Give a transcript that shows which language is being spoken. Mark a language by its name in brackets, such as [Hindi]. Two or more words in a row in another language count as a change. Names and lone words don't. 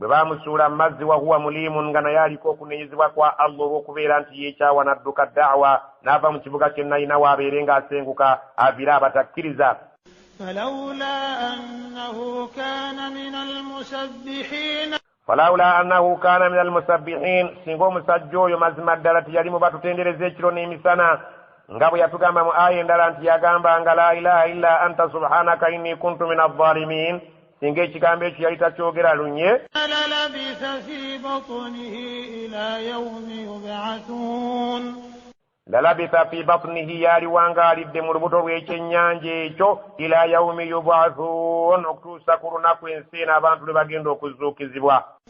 [Ganda] bwe baamusuula mu mazzi [Arabic] وهو مليم [Ganda] nga naye aliko okunenyezebwa kwa Allah olw'okubeera nti yeekyawa n'adduka da'wa n'ava mu kibuga kye nayinawo abeere ng'asenguka avire abatakkiriza. [Arabic] فلولا أنه كان من المسبحين, [Ganda] singa omusajja oyo mazima ddala teyali mu batutendereza ekiro n'emisana nga bwe yatugamba mu aya endala nti yagambanga [Arabic] لا إله إلا أنت سبحانك إني كنت من الظالمين, [Ganda] singa ekigambo ekyo yali takyogera lunye [Arabic] للبث في بطنه, [Ganda] yaliwanga alidde mu lubuto lw'ekyennyanja ekyo [Arabic] إلى يوم يبعثون, [Ganda] okutuusa ku lunaku ensi n'abantu lwe bagenda okuzuukizibwa.